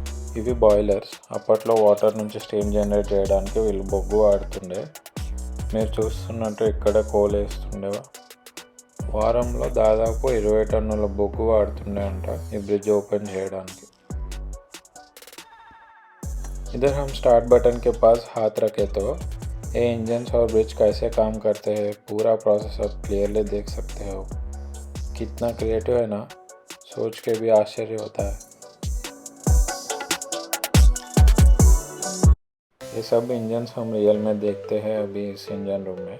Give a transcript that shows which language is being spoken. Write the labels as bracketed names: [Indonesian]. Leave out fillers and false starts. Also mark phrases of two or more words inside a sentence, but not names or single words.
[Telugu] ఇవి బాయిలర్స్. అప్పట్లో వాటర్ నుంచి [English] steam generate [Telugu] చేయడానికి వీళ్ళు బొగ్గు వాడుతుండే. మీరు చూస్తున్నట్టు ఇక్కడ కోల్ వేస్తుండే. వారంలో దాదాపు 20 టన్నుల బొగ్గు వాడుతుండే అంట ఈ [English] bridge open [Telugu] చేయడానికి. [Hindi] इधर हम [English] start button [Hindi] के पास हाथ रखे तो ये इंजन्स और ब्रिज कैसे काम करते हैं पूरा प्रोसेस आप क्लियरली देख सकते हो. कितना क्रिएटिव है ना, सोच के भी आश्चर्य होता है. ये सब इंजन्स हम रियल में देखते हैं अभी इस [English] engine room [Hindi] में.